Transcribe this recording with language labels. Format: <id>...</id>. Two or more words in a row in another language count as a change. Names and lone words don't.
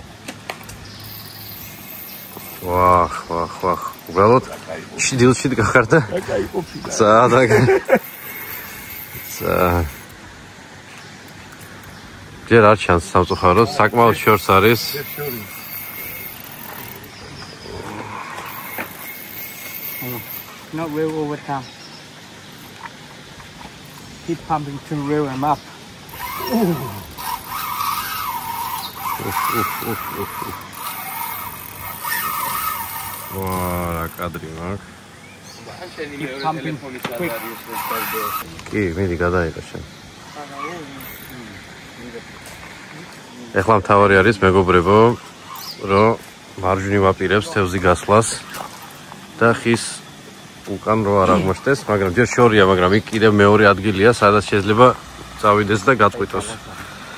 <ka>ვაჰ. უბრალოდ დილში გახარდა. კაი, ყოფილა. ჯერ არ ჩანს სამწუხაროდ, საკმაოდ შორს არის.</ka> <en>Not real over time. Keep pumping to reel him up.</en> <ka>ვაა, კადრი მაქვს.</ka> <en>Keep pumping quick.</en> <ka>კი, მიდი გადაიღე შენ. ეხლა მთავარი არის მეგობრებო, რომ მარჯვნივ ვაპირებს თევზი გასვლას და ხის უკან რო არ აღმოჩნდეს, მაგრამ ჯერ შორია, მაგრამ იქ კიდევ მეორე ადგილია, სადაც შეიძლება წავიდეს და გაწყვიტოს.</ka>